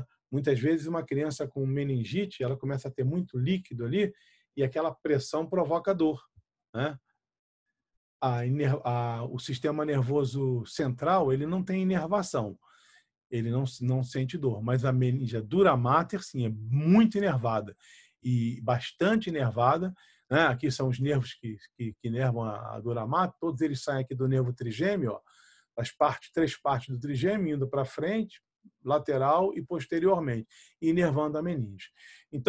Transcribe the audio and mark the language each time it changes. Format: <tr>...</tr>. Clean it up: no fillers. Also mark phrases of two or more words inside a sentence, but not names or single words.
<pt>Muitas vezes uma criança com meningite, ela começa a ter muito líquido ali e aquela pressão provoca dor, né? O sistema nervoso central, ele não tem inervação. Ele não sente dor, mas a meninge dura mater, sim, é muito inervada e bastante inervada, né? Aqui são os nervos que inervam a dura mater, todos eles saem aqui do nervo trigêmeo, ó, três partes do trigêmeo indo para frente, lateral e posteriormente, inervando a meninge.</pt>